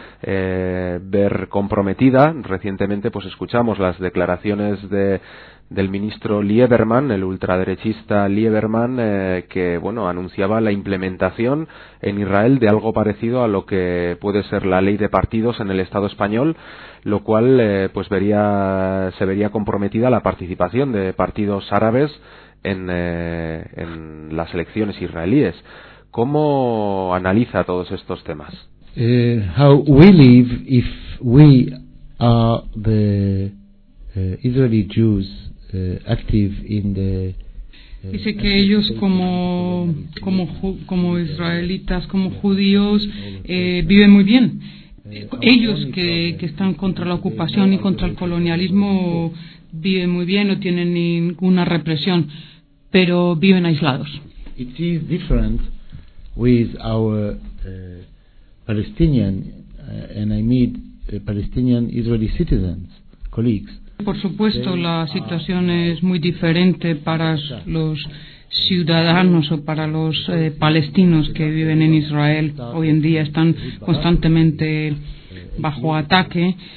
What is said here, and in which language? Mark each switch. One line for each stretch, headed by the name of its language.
Spanish: ver comprometida. Recientemente pues escuchamos las declaraciones de del ministro Lieberman, el ultraderechista Lieberman, que bueno, anunciaba la implementación en Israel de algo parecido a lo que puede ser la ley de partidos en el Estado español, lo cual pues se vería comprometida la participación de partidos árabes en las elecciones israelíes. ¿Cómo analiza todos estos temas?
English: How we live if we are the Israeli Jews active in the
Spanish: dice que ellos como israelitas, como judíos, viven muy bien. Ellos que están contra la ocupación y contra el colonialismo viven muy bien, no tienen ninguna represión, pero viven aislados.
English: It is different with our Palestinian and I meet Palestinian Israeli citizens, colleagues.
Spanish: Por supuesto, la situación es muy diferente para los ciudadanos o para los palestinos que viven en Israel. Hoy en día están constantemente bajo ataque.